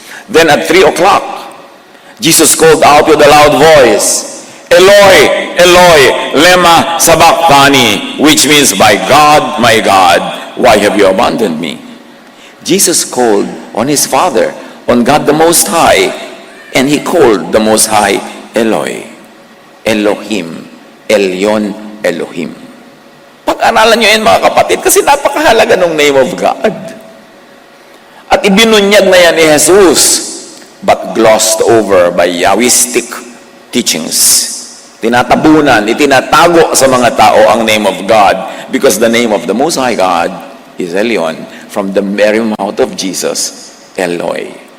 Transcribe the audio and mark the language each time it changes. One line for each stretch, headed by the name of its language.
English: Then at 3 o'clock, Jesus called out with a loud voice,
Aramaic: Eloi, Eloi, lema sabachthani,
English: which means, my God, why have you abandoned me? Jesus called on his Father, on God the Most High, and he called the Most High Eloi, Elohim, Elyon, Elohim.
Filipino: Pag-aralan nyo yan mga kapatid, kasi napakahalaga ng
English: name of God.
Filipino: At ibinunyag na yan ni Jesus,
English: but glossed over by Yahwistic teachings.
Filipino: Tinatabunan, itinatago sa mga tao ang
English: name of God because the name of the Most High God is Elyon, from the very mouth of Jesus, Eloi.